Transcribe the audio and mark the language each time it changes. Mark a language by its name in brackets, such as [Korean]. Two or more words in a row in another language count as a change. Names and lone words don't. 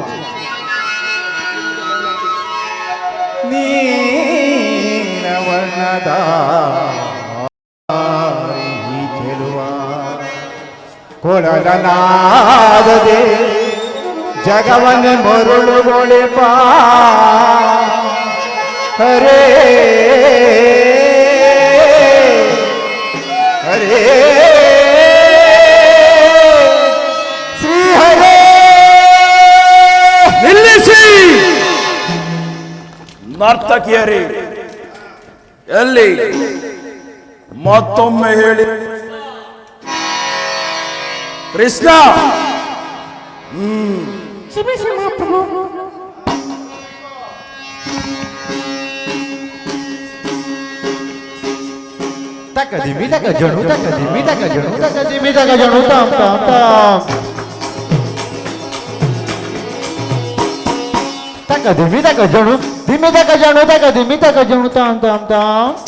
[Kannada] ನೀನವರ್ಣದ ಈ ಚೆಲುವ ಕೊಳಲನಾದದೆ ಜಗವನ್ನೇ ಮರುಳುಗೊಳಿಪ ಹರೇ ಹರೇ ಶ್ರೀ ಹರೇ. ನಿಲ್ಲಿಸಿ ನರ್ತಕಿಯರಿ, ಎಲ್ಲಿ ಮತ್ತೊಮ್ಮೆ ಹೇಳಿ. ಕೃಷ್ಣ, ತಕದಿಮಿ ತಕ ಜಣು ತಕದಿಮಿ ತಕ ಜಣು ತಕದಿಮಿ ತಕ ಜಣು ತಾಂ ತಾಂ ತಾಂ ತಕದಿಮಿ ತಕ ಜಣು ದಿಮಿ ತಕ ಜಣು ತಕದಿಮಿ ತಕ ಜಣು ತಾಂ ತಾಂ ತಾಂ